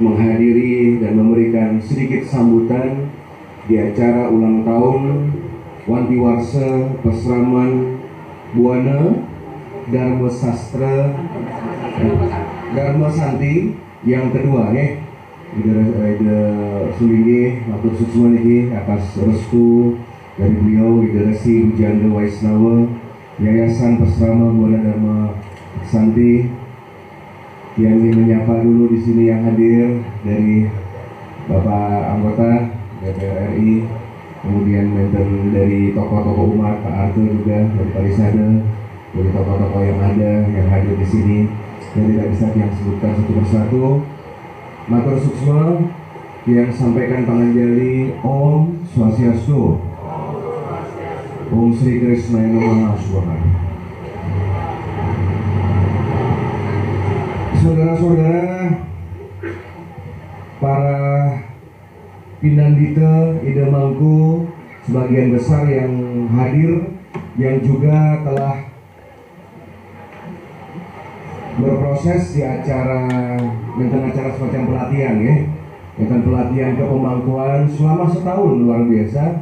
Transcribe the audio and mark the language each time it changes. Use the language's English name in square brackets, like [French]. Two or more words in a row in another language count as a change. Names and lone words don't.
[Indonesian] menghadiri dan memberikan sedikit sambutan di acara ulang tahun Wanti Warsa Pesraman Buana, Dharma Sastra, Dharma Santi yang kedua ya. Ida Sulinggi [Balinese] matur suksma niki [Indonesian] atas restu dari beliau, Ida Resi Bujanda Waisnawa, Yayasan Pesrama Buana Dharma Santi. Yang ingin menyapa dulu di sini yang hadir dari Bapak anggota DPR RI, kemudian member dari tokoh-tokoh umat, Pak Arthur juga dari Parisade, dari tokoh-tokoh yang ada yang hadir di sini dan tidak bisa yang sebutkan satu persatu. [Balinese] Matur suksma [Indonesian] yang sampaikan Panganjali [Sanskrit] ॐ स्वस्त्यस्तु, ॐ श्री कृष्णाय नमः स्वाहा. [Indonesian] Saudara-saudara, para Pinandita Ida Mangku, sebagian besar yang hadir, yang juga telah berproses di acara semacam pelatihan ya, dengan pelatihan kepemangkuan selama setahun luar biasa.